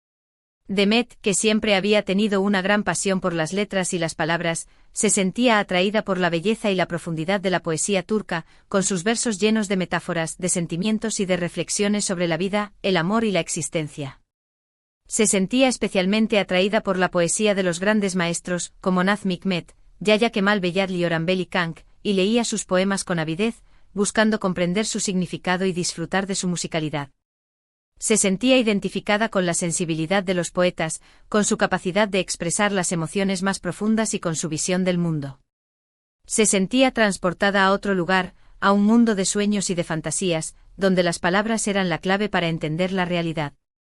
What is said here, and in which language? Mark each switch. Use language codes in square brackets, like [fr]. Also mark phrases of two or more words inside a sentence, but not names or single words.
[es] Demet, que siempre había tenido una gran pasión por las letras y las palabras, se sentía atraída por la belleza y la profundidad de la poesía turca, con sus versos llenos de metáforas, de sentimientos y de reflexiones sobre la vida, el amor y la existencia. Se sentía especialmente atraída por la poesía de los grandes maestros, como Nazım Hikmet, Yahya Kemal Beyatlı y Orhan Veli Kank, y leía sus poemas con avidez, buscando comprender su significado y disfrutar de su musicalidad. Se sentía identificada con la sensibilidad de los poetas, con su capacidad de expresar las emociones más profundas y con su visión del mundo. Se sentía transportada a otro lugar, a un mundo de sueños y de fantasías, donde las palabras eran la clave para entender la realidad.